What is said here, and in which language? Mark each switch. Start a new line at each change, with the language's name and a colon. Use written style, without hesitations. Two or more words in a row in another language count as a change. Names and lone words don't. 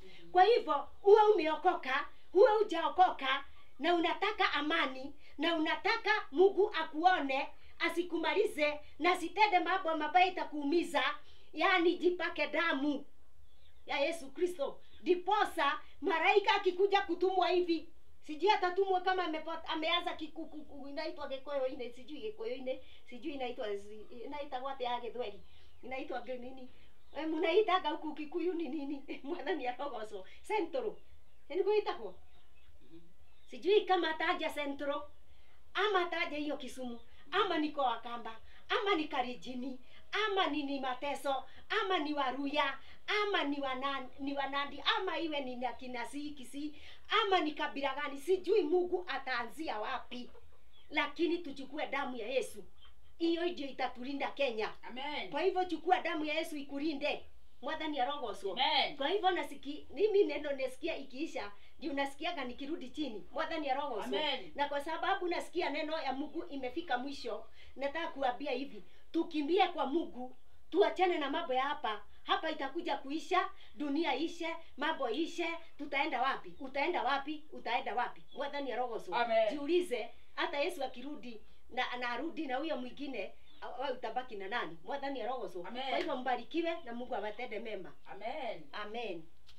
Swahili: Kwa hivyo uwe umeokoka uwe hujaokoka, na unataka amani na unataka Mungu akuone, asikumalize na sitende mambo mabaya itakuumiza, yani jipake damu ya Yesu Kristo. Diposa malaika akikuja kutumwa hivi, sijui atatumwa kama ameanza inaitwa Gikuyu ine, sijui Gikuyu ine, sijui inaitwa wapi ya Githweri, inaitwa nini? Mnaitaga huku Kikuyu ni nini?
Kikuyu: Mwathani arogocwo. Central.
Swahili: Ndio itako. Sijui kama ataja Central ama ataja hiyo Kisumu, ama niko Wakamba, ama ni Karijini, ama ni mateso, ama ni Waruya, ama ni Wanandi, ama iwe ni Kinasi Kisi, ama ni kabila gani, sijui Mungu ataanzia wapi, lakini tuchukue damu ya Yesu. Hiyo ndio itatulinda Kenya. Amen. Kwa hivyo chukua damu ya Yesu ikulinde.
Kikuyu: Mwathani arogocwo.
Swahili: Amen. Kwa hivyo mimi neno nasikia ikiisha, ndio nasikiaga nikirudi chini.
Kikuyu: Mwathani arogocwo.
Swahili: Amen. Na kwa sababu nasikia neno ya Mungu imefika mwisho, nataka kuambia hivi, tukimbie kwa Mungu, tuachane na mambo ya hapa. Hapa itakuja kuisha, dunia ishe, mambo ishe, tutaenda wapi? Utaenda wapi? Utaenda wapi?
Kikuyu: Mwathani arogocwo.
Swahili: Amen. Jiulize, hata Yesu akirudi na anarudi na huyo mwingine, wewe utabaki na nani?
Kikuyu: Mwathani arogocwo.
Swahili: Amen. Kwa hivyo mbarikiwe na Mungu awatende mema. Amen. Amen.